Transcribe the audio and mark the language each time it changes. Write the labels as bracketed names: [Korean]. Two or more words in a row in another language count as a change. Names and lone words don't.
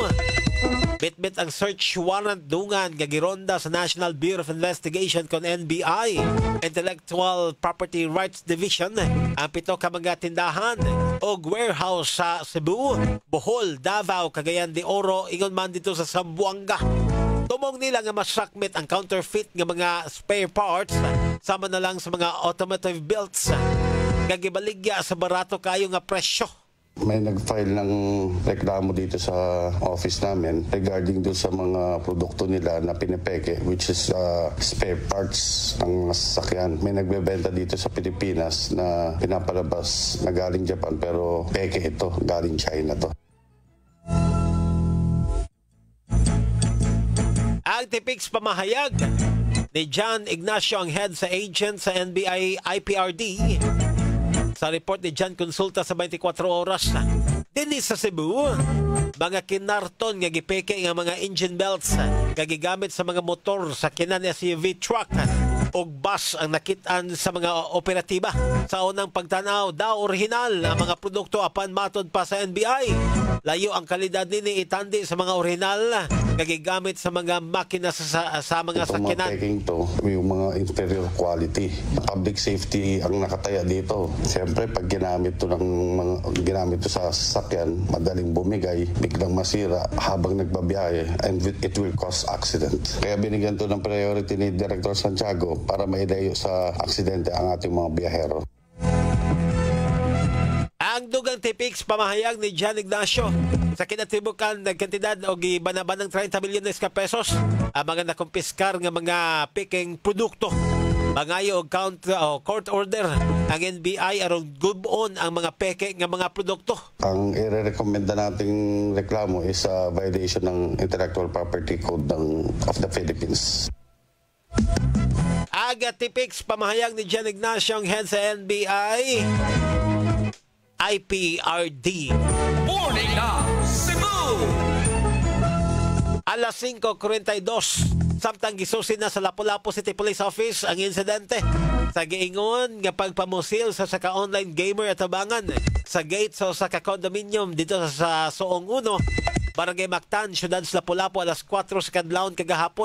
[Cebuano] Bitbit ang search warrant dungan nga gironda sa National Bureau of Investigation kon NBI Intellectual Property Rights Division ang 7 ka mga tindahan og warehouse sa Cebu, Bohol, Davao, Cagayan de Oro ingon man dito sa Zamboanga. Tumong nila nga masakmit ang counterfeit nga mga [English] spare parts [Cebuano] sama na lang sa mga [English] automotive belts [Cebuano] nga gibaligya sa barato kayo nga presyo. [Filipino] May nag-file ng reklamo dito sa office namin regarding doon sa mga produkto nila na pinipeke, [English] which is spare parts [Filipino] ng mga sasakyan. May nagbebenta dito sa Pilipinas na pinapalabas na galing Japan pero peke ito, galing China to. [Cebuano] Ang tipix pamahayag ni John Ignacio ang head sa agent sa NBI IPRD sa report ni John Consulta sa 24 oras dinhi sa Cebu. Mga kinarton nga gipeke nga mga [English] engine belts [Cebuano] nga gigamit sa mga motor sa kinan SUV truck og bus ang nakitaan sa mga operatiba. Sa unang pagtanaw daw orihinal ang mga produkto apan matod pa sa NBI. Layo ang kalidad nini itandi sa mga orihinal nga gigamit sa mga makina sa mga sakyanan. [Filipino] Packing to, yung mga interior quality. [English] Public safety [Filipino] ang nakataya dito. Siyempre pag ginamit to sa sasakyan, madaling bumigay, biglang masira habang nagbabiyahe [English] and it will cause accident. [Filipino] Kaya binigyan to ng priority ni Director Santiago para maidayo sa aksidente ang ating mga biyahero. [Cebuano] Ang dugang tipix pamahayag ni John Ignacio sa kinatibukan nagkantidad o gibanaban ng 30 milyones ka pesos ang mga nakumpiskar nga mga picking produkto. Mangayo og court order ang NBI aron gubon ang mga peke nga mga produkto. [Filipino] Ang i-recommenda nating reklamo [English] is a violation [Filipino] ng Intellectual Property Code of the Philippines. [Cebuano] Aga tipix pamahayag ni John Ignacio ang head sa NBI IPRD. Morning na Cebu! Alas 5:42 samtang gisusin na sa Lapu-Lapu City Police Office ang insidente sa giingon nga pagpamusil sa saka online gamer at tabangan sa gate sa saka condominium dito sa Soong 1, Barangay Mactan, Syudad sa Lapu-Lapu alas 4 sa kadlawon kagahapon.